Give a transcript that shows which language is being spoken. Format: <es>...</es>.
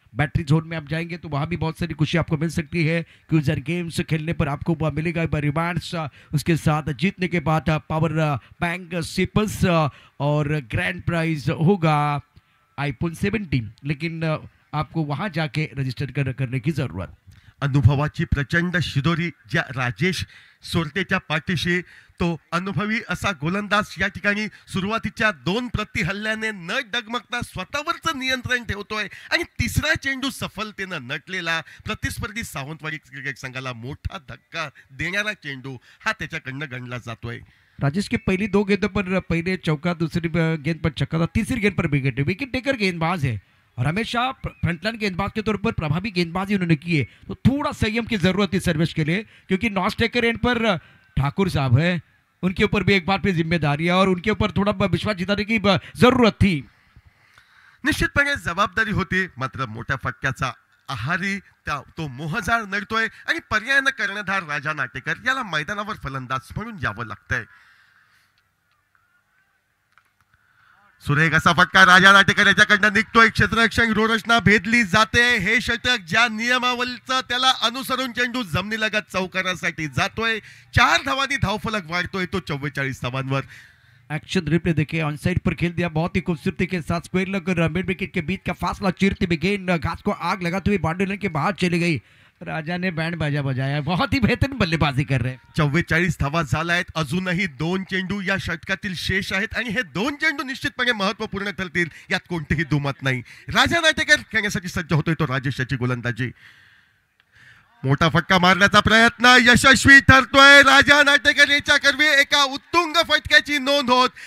<hi>Battery zone में आप जाएंगे तो वहाँ भी बहुत सारी खुशी आपको मिल सकती है. क्यूजर गेम्स खेलने पर आपको मिलेगा रिवार्ड्स, उसके साथ जीतने के बाद पावर बैंक सिपर्स, और ग्रैंड प्राइज होगा आईफोन 17. लेकिन आपको वहाँ जाके रजिस्टर करने की जरूरत.</hi> <mr>अनुभवाची प्रचंड शिदोरी ज्या राजेश सोरतेच्या पाठीशी, तो अनुभवी असा गोलंदाज या ठिकाणी सुरुवातीच्या 2 प्रति हल्ल्याने न डगमगता स्वतःवरचं नियंत्रण ठेवतोय, आणि तिसरा चेंडू सफलतेनं नटलेला प्रतिस्पर्धी सावंतवाडी क्रिकेट संघाला मोठा धक्का देणारा चेंडू हा त्याच्याकडनं गणला जातोय.</mr> <hi>राजेश की पहली 2 गेंदों पर पहले चौका, दूसरी गेंद पर छक्का था, तीसरी गेंद पर विकेट. विकेट टेकर गेंदबाज है और हमेशा फ्रंटलाइन गेंदबाज के तौर पर प्रभावी गेंदबाजी उन्होंने की है. तो थोड़ा संयम की जरूरत थी सर्वेश के लिए, क्योंकि नॉन स्ट्राइकर एंड पर ठाकुर साहब है, उनके ऊपर भी एक बार फिर जिम्मेदारी है, और उनके ऊपर थोड़ा विश्वास जिताने की जरूरत थी.</hi> <mr>निश्चितपणे जबाबदारी होती, मात्र मोठ्या फटक्याचा आहारी तो मोहजाळ नडतोय, आणि पर्यायानं कर्णधार राजा नाटेकर याला मैदानावर फलंदाज म्हणून यावं लागतंय. सुरेख असा फटका राजा नाटेकर याच्याकडनं निघतोय. क्षेत्ररक्षक रोरचना भेदली जाते. हे षटक ज्या नियमावलीचं त्याला अनुसरून चेंडू जमिनीलगत चौकारासाठी जातोय. 4 धावांनी धावफलक वाढतोय तो 44 धावांवर.</mr> <hi>एक्शन रिप्ले देखिए, ऑन साइड पर खेल दिया बहुत ही खूबसूरती के साथ. स्क्वायर लगकर मिड विकेट के बीच का फासला चीरती हुई गेंद घास को आग लगाते हुए बाउंड्री लाइन के बाहर चली गई. राजा ने बैंड बाजा बजाया, बहुत ही बेहतरीन बल्लेबाजी कर रहे.</hi> <mr>44 धावा झाल्या आहेत. अजूनही 2 चेंडू या षटकातील शेष आहेत, आणि हे 2 चेंडू निश्चितपणे महत्वपूर्ण ठरतील, यात कोणतेही दुमत नाही. राजा नाटेकर खेळण्यासाठी सज्ज होतोय तो राजेश याची गोलंदाजी. मोठा फटका मारण्याचा प्रयत्न यशस्वी ठरतोय. राजा नाटेकर याच्या करवी एका उत्तुंग फटक्याची नोंद होत.</mr>